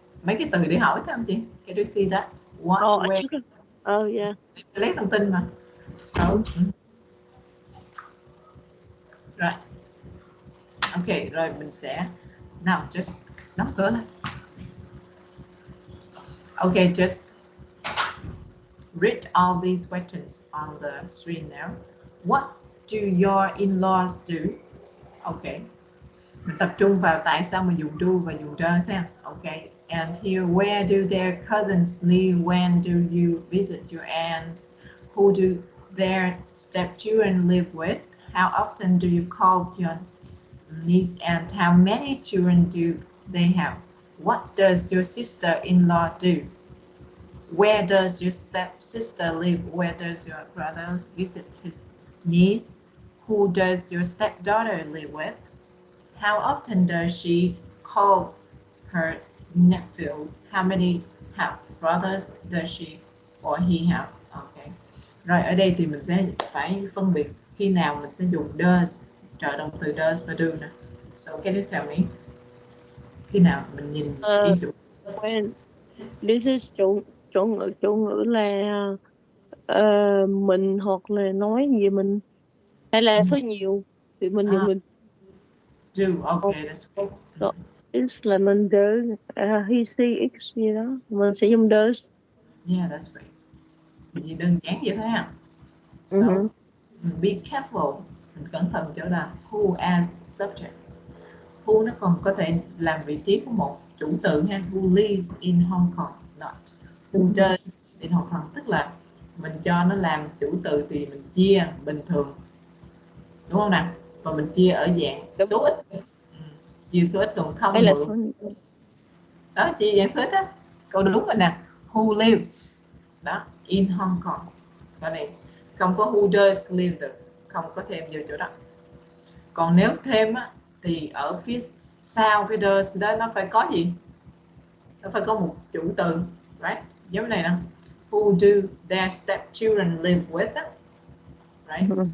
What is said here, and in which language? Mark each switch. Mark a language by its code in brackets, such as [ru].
[vi] Mấy cái từ để hỏi thấy không chị? [en] Can you see that? What, where? Yeah. [vi] Lấy thông tin mà. [en] So, [vi] rồi. Ok, rồi mình sẽ [en] now just [vi] đóng cửa lại. [en] Ok, just read all these questions on the screen now. What do your in-laws do? Ok. [vi] Mình tập trung vào tại sao mình dùng do và dùng does xem. [en] Ok. And here, where do their cousins live? When do you visit your aunt? Who do their stepchildren live with? How often do you call your niece? And how many children do they have? What does your sister-in-law do? Where does your stepsister live? Where does your brother visit his niece? Who does your stepdaughter live with? How often does she call her nephew? How many half brothers does she or he have? Okay. [vi] Rồi ở đây thì mình sẽ phải phân biệt khi nào mình sẽ dùng does, trợ động từ does và do nè. [en] So can you tell me? [vi] Khi nào mình nhìn cái chủ? [en] When this is [vi] chủ ngữ là mình hoặc là nói gì mình hay là số nhiều thì mình dùng mình [en] Do. [vi] Okay, that's great. [en] So, it's [vi] là mình do he she x gì đó mình sẽ dùng does. [en] Yeah, that's great. [vi] Vì đơn giản vậy thôi ha. [en] So, be careful. [vi] Mình cẩn thận chỗ là [en] who as subject. [vi] Who nó còn có thể làm vị trí của một chủ từ ha. [en] Who lives in Hong Kong, not who does in Hong Kong. [vi] Tức là mình cho nó làm chủ từ thì mình chia bình thường, đúng không nào? Và mình chia ở dạng số ít. Chia số ít còn không mượn. Đó, chia dạng số ít á. Câu đúng rồi nè. [en] Who lives [vi] đó [en] in Hong Kong. [vi] Cái này không có [en] who does live [vi] được, không có thêm vô chỗ đó. Còn nếu thêm á thì ở phía sau cái does đó nó phải có gì? Nó phải có một chủ từ, [en] right? [vi] Giống này nè. [en] Who do their stepchildren live with [vi] đó. [en] Right?